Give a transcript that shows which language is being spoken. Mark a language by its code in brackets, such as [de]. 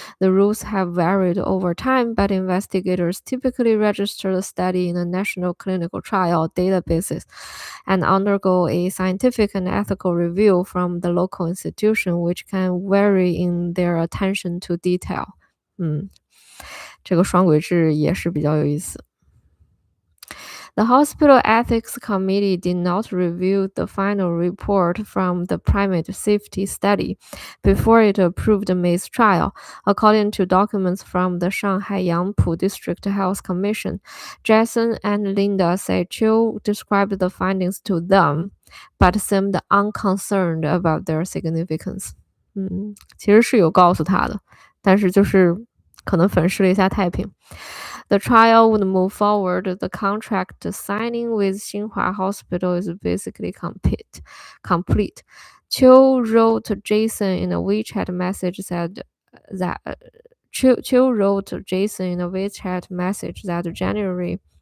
[en] The rules have varied over time, but investigators typically register the study in a national clinical trial databases and undergo a scientific and ethical review from the local institution, which can vary in their attention to detail. [zh] 这个双轨制也是比较有意思。 [en] The hospital ethics committee did not review the final report from the primate safety study before it approved May's trial, according to documents from the Shanghai Yangpu District Health Commission. Jason and Linda said Chiu described the findings to them, but seemed unconcerned about their significance. [zh] 其实是有告诉他的，但是就是可能粉饰了一下太平。 [en] The trial would move forward. The contract signing with Xinhua Hospital is basically complete. Chiu wrote Jason in a WeChat message that Chiu wrote Jason in a WeChat message that January.